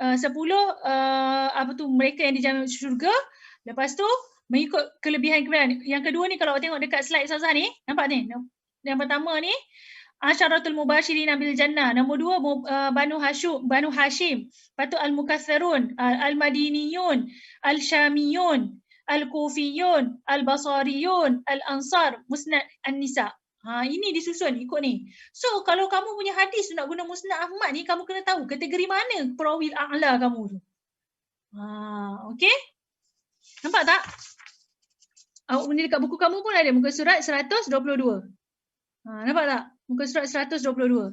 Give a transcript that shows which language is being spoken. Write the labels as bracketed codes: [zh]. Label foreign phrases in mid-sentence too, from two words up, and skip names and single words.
[ms] 10 mereka yang dijamin syurga. Lepas tu mengikut kelebihan-kelebihan. Yang kedua ni kalau tengok dekat slide Ustazah ni, nampak ni? Yang pertama ni Asyaratul Mubashirin bil Jannah. Nombor 2 Banu Hashim. Lepas tu Al-Mukaththirun, Al-Madiniyun, Al-Syamiyun, Al-Kufiyun, Al-Basariyun, Al-Ansar, Musnad An-Nisa. Ini disusun ikut ni. So kalau kamu punya hadis nak guna Musnad Ahmad ni, kamu kena tahu kategori mana perawi a'la kamu tu. Okey? Nampak tak? Ni dekat buku kamu pun ada muka surat 122. Nampak tak? Muka surat 122.